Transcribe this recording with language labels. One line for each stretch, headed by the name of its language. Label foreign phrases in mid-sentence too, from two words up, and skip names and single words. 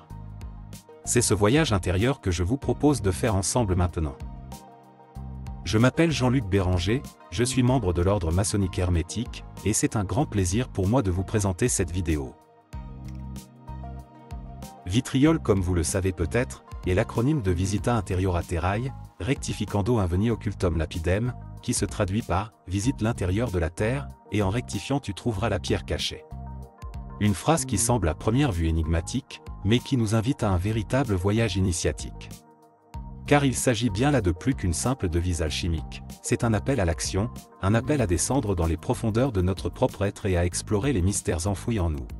French: C'est ce voyage intérieur que je vous propose de faire ensemble maintenant. Je m'appelle Jean-Luc Béranger, je suis membre de l'ordre maçonnique hermétique, et c'est un grand plaisir pour moi de vous présenter cette vidéo. Vitriol, comme vous le savez peut-être, est l'acronyme de
Latin: Visita Interiora Terrae, rectificando inveni occultum lapidem,
French: qui se traduit par « Visite l'intérieur de la terre, et en rectifiant tu trouveras la pierre cachée ». Une phrase qui semble à première vue énigmatique, mais qui nous invite à un véritable voyage initiatique. Car il s'agit bien là de plus qu'une simple devise alchimique, c'est un appel à l'action, un appel à descendre dans les profondeurs de notre propre être et à explorer les mystères enfouis en nous.